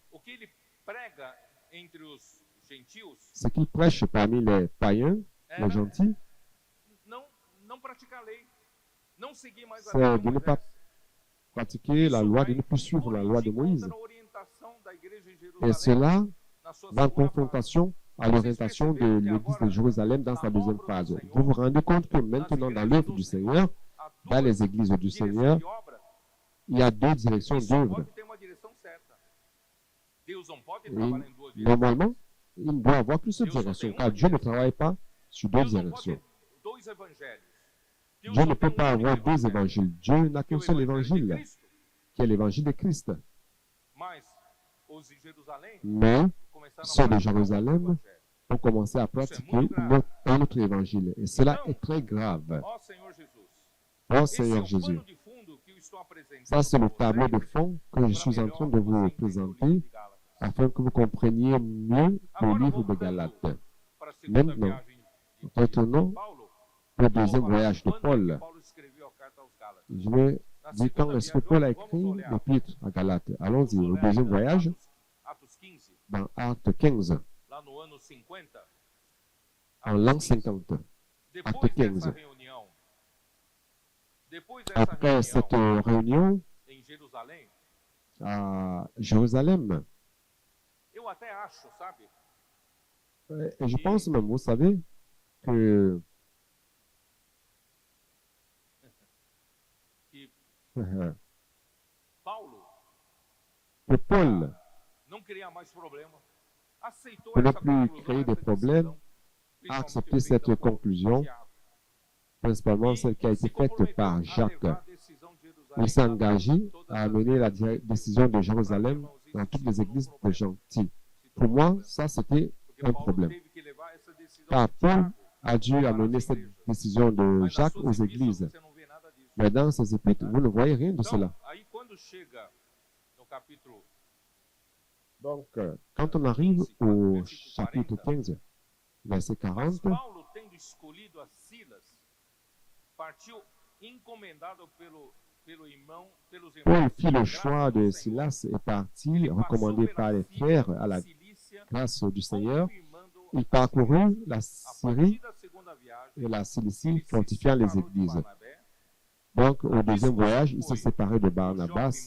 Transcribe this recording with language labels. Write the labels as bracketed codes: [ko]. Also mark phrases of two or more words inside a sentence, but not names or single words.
[fr] Ce qu'il prêche parmi les païens, les gentils, c'est de ne pas pratiquer la loi, de ne plus suivre la loi de Moïse. Et cela va en confrontation à l'orientation de l'Église de Jérusalem dans sa deuxième phase. Vous vous rendez compte que maintenant, dans l'œuvre du Seigneur, dans les églises du Seigneur, Il y a deux directions [pt] E só [fr] d'œuvre. [pt] pode ter uma direção certa. Deus não pode [fr] Et [pt] trabalhar em duas direções. [fr] normalement, il doit y avoir qu'une seule direction, car Dieu ne travaille pas sur deux [pt] Deus não pode [fr] directions. [pt] ter dois evangelhos. Deus [fr] Dieu [pt] só [fr] ne peut [pt] tem [fr] pas [pt] único [fr] avoir deux [pt] evangelho, [fr] évangiles. Dieu n'a [pt] que é [fr] qu'un [pt] o [fr] seul [pt] evangelho de [fr] évangile, [pt] Cristo. [fr] qui est l'évangile de Christ. [pt] Mas os de Jerusalém [fr] Mais [pt] começaram [fr] ceux [pt] a [fr] de [pt] praticar outro [fr] Jérusalem [pt] evangelho. [fr] ont commencé à pratiquer un autre évangile. Et cela est très grave. [pt] Ó Senhor Jesus, [fr] Oh [pt] esse é [fr] Seigneur [pt] o [fr] Jésus, [pt] pano de fundo que eu estou apresentando [fr] ça c'est le [pt] para [fr] tableau de [pt] vocês, [fr] fond que je suis en train de [pt] para [fr] vous [pt] melhor você entender o [fr] présenter [pt] livro de Gálatas. [fr] afin que vous compreniez mieux le [pt] Agora, [fr] livre de [pt] voltando [fr] Galates. [pt] para a segunda [fr] Maintenant, [pt] viagem de [fr] retournons [pt] Paulo, [fr] au [pt] eu vou [fr] deuxième [pt] falar [fr] voyage de [pt] quando é que [fr] Paul. [pt] Paulo escreveu a carta aos Gálatas. [fr] Je vais [pt] Na [fr] dire quand [pt] segunda [fr] est-ce que [pt] viagem, [fr] Paul a [pt] vamos [fr] écrit [pt] olhar. [fr] l'épître à Galates. Allons-y, [pt] Vamos [fr] au [pt] olhar [fr] deuxième voyage, [pt] Atos 15, [fr] dans Acte 15, [pt] lá no ano 50. [fr] en l'an [pt] Atos 15. [fr] 50. [pt] Depois [fr] Acte [pt] dessa [fr] 15. [pt] reunião, depois dessa [fr] Après cette [pt] reunião [fr] réunion [pt] em Jerusalém, [fr] à Jérusalem, [pt] eu até acho, sabe, [fr] et je pense même, vous savez, [pt] que [fr] que [pt] que Paulo [fr] Paul [pt] não queria mais problema. Aceitou [fr] Pour ne [pt] essa [fr] plus [pt] conclusão, [fr] créer des [pt] essa [fr] problèmes, [pt] decisão, [fr] a [pt] principalmente [fr] accepté [pt] feita [fr] cette [pt] por [fr] conclusion, [pt] Tiago. [fr] principalement celle qui a été faite par Jacques. Il s'est engagé à amener la décision de Jérusalem dans toutes les églises de gentils. Pour moi, ça c'était un problème. Car Paul a dû amener cette décision de Jacques aux églises. Mais dans ces épîtres, vous ne voyez rien de cela. [pt] Aí quando chega no capítulo [fr] Donc, quand on arrive au chapitre 15, verset [pt] Mas [fr] 40, [pt] Paulo, tendo escolhido a Silas, partiu encomendado pelos irmãos [fr] Paul fit le choix de Silas et partit, recommandé par les frères à la grâce du Seigneur. Il parcourut la Syrie et la Cilicie, fortifiant les églises. Donc, au deuxième voyage, il s'est séparé de Barnabas.